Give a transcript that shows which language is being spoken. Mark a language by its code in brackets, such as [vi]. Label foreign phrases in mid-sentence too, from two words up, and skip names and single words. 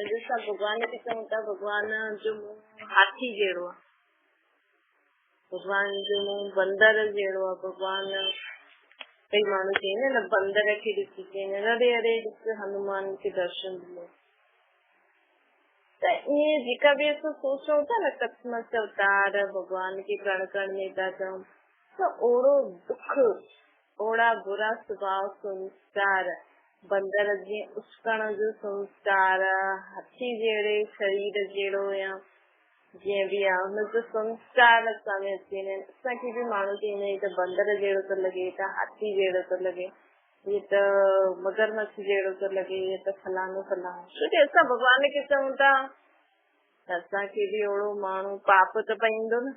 [sd] जंहिंसां भगवान खे चऊं था भगवान जो मुंहुं हाथी जहिड़ो आहे, भगवान जो मुंहुं बंदर जहिड़ो आहे, भगवान कई माण्हू चईंदा न बंदर खे ॾिसी चईंदा अरे अरे ॾिस हनुमान खे दर्शन ॾिनो। त ईअं जेका बि असां सोचूं था न कसमत अवतार भगवान खे कण कण में था चऊं, त ओड़ो दुख, ओड़ा बुरा स्वभाव संस्कार, बंदर जे उछकण जो संस्कार, हाथी जहिड़े शरीर जहिड़ो या जीअं बि आहे हुनजो संस्कार असां में अची वेंदा आहिनि। असांखे बि माण्हू चईंदा आहिनि त बंदर जहिड़ो थो लॻे, त हाथी जहिड़ो थो लॻे, हीअ त मगरमच्छ जहिड़ो थो लॻे, हीअ त फलानो फलानो। छो की असां भगवान खे चऊं था त असांखे बि ओड़ो माण्हू पाप त पईंदो न।